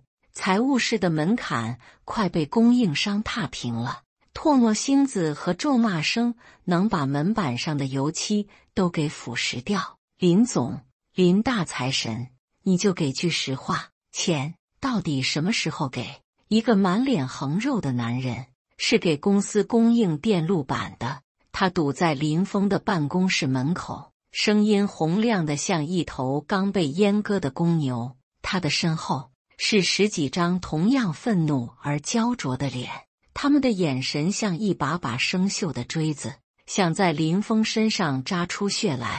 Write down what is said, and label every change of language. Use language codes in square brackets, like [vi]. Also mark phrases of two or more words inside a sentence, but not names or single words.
[zh] 財務室的門檻快被供應商踏平了，唾沫星子和咒罵聲能把門板上的油漆都給腐蝕掉。林總，林大財神，你就給句實話，錢到底什麼時候給？一個滿臉橫肉的男人，是給公司供應電路板的。他堵在林峰的辦公室門口，聲音洪亮的像一頭剛被阉割的公牛。他的身後是10幾張同樣憤怒而焦灼的臉，他們的眼神像一把把生鏽的錐子，想在林峰身上扎出血來。